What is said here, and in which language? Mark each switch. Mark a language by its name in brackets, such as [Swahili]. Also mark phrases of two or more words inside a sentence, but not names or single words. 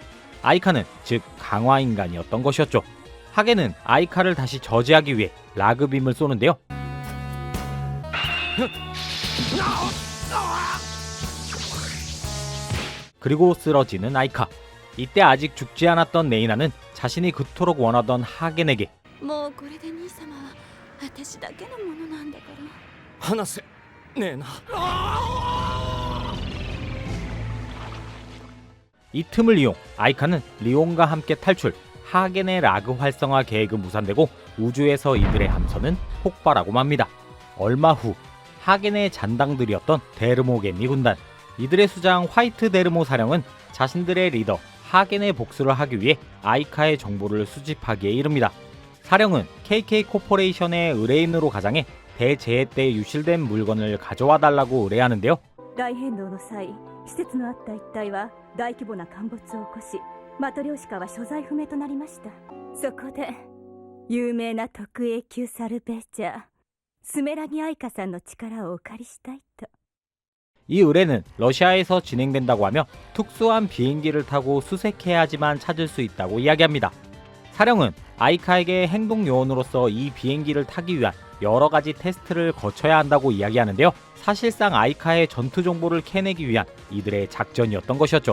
[Korean] 아이카는 즉 강화인간이었던 것이었죠. 하겐은 아이카를 다시 저지하기 위해 라그빔을 쏘는데요. 그리고 쓰러지는 아이카. 이때 아직 죽지 않았던 네이나는 자신이 그토록 원하던 하겐에게 [Japanese] もうこれで兄様は私だけのものなんだから。話せねえな [Korean] 이 틈을 이용 아이카는 리온과 함께 탈출, 하겐의 라그 활성화 계획은 무산되고 우주에서 이들의 함선은 폭발하고 맙니다. 얼마 후 하겐의 잔당들이었던 데르모게미 군단, 이들의 수장 화이트 데르모 사령은 자신들의 리더 하겐의 복수를 하기 위해 아이카의 정보를 수집하기에 이릅니다. 사령은 KK 코퍼레이션의 의뢰인으로 가장해 대재해 때 유실된 물건을 가져와 달라고 의뢰하는데요. [Japanese] 大変動の際、施設のあった一帯は大規模な陥没を起こし、マトリョーシカは所在不明となりました。そこで有名な特 A 級サルベーチャースメラギアイカさんの力をお借りしたいと。 [Korean] 이 의뢰는 러시아에서 진행된다고 하며 특수한 비행기를 타고 수색해야지만 찾을 수 있다고 이야기합니다. 사령은 아이카에게 행동 요원으로서 이 비행기를 타기 위한 여러 가지 테스트를 거쳐야 한다고 이야기하는데요. 사실상 아이카의 전투 정보를 캐내기 위한 이들의 작전이었던 것이었죠.